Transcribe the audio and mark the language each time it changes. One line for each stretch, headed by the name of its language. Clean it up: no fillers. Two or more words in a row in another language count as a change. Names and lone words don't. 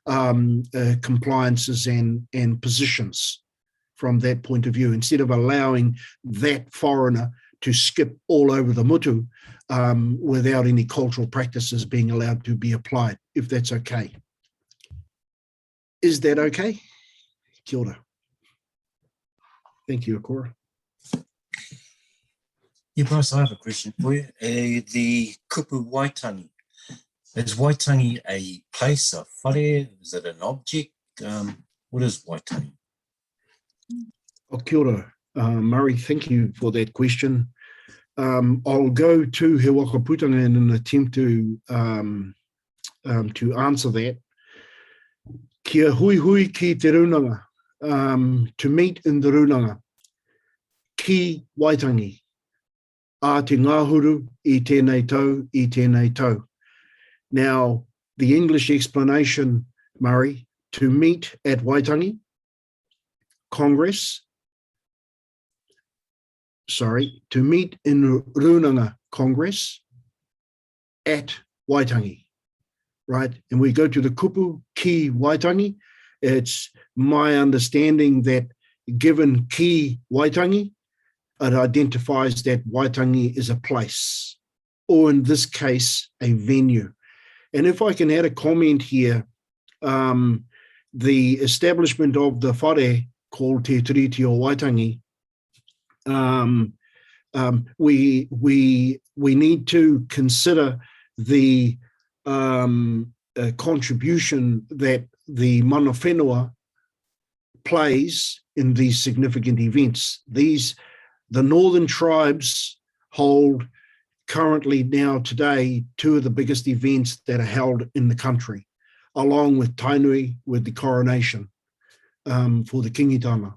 English: compliances and positions from that point of view, instead of allowing that foreigner to skip all over the mutu without any cultural practices being allowed to be applied, if that's okay. Is that okay?
Māori: Kia ora.
English: Thank you, Akora. Yeah, Bryce, I have a question for you. The kupu Waitangi. Is Waitangi a place, a whare? Is it an object? What is Waitangi?
Māori: Oh, kia ora.
English: Murray, thank you for that question. I'll go to He Wakaputanga in an attempt to answer that.
Māori: Kia huihui ki te runanga,
English: to meet in the runanga.
Māori: Ki Waitangi, a te Ngahuru I tenei tau, I tenei tau.
English: Now, the English explanation, Murray, to meet at Waitangi, Congress, to meet in runanga Congress at Waitangi, right? And we go to the
Māori: kupu ki
English: Waitangi. It's my understanding that given ki Waitangi, it identifies that Waitangi is a place, or in this case, a venue. And if I can add a comment here, the establishment of the whare called Te Tiriti o Waitangi, we need to consider the contribution that the
Māori: mana whenua
English: plays in these significant events. The northern tribes hold currently now today two of the biggest events that are held in the country, along with Tauiwi, with the coronation for the kingitanga.